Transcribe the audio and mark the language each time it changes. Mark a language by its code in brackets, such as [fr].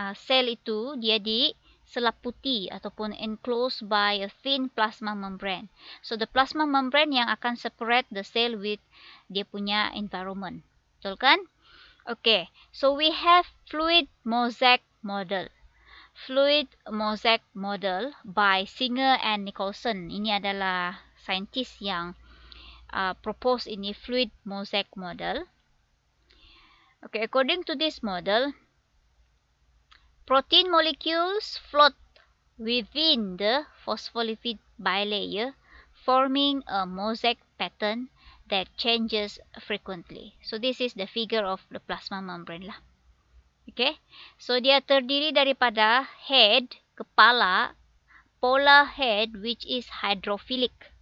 [ms] Sel itu dia diselaputi ataupun [en] enclosed by a thin plasma membrane. So the plasma membrane [ms] yang akan [en] separate the cell with [ms] dia punya [en] environment. [ms] Betul kan? [en] Okay, so we have fluid mosaic model. Fluid mosaic model by Singer and Nicholson. [ms] Ini adalah saintis yang propose ini fluid mosaic model. [en] Okay, according to this model, protein molecules float within the phospholipid bilayer, forming a mosaic pattern that changes frequently. So this is the figure of the plasma membrane lah. Okay, so [ms] dia terdiri daripada [en] head, kepala, polar head which is hydrophilic.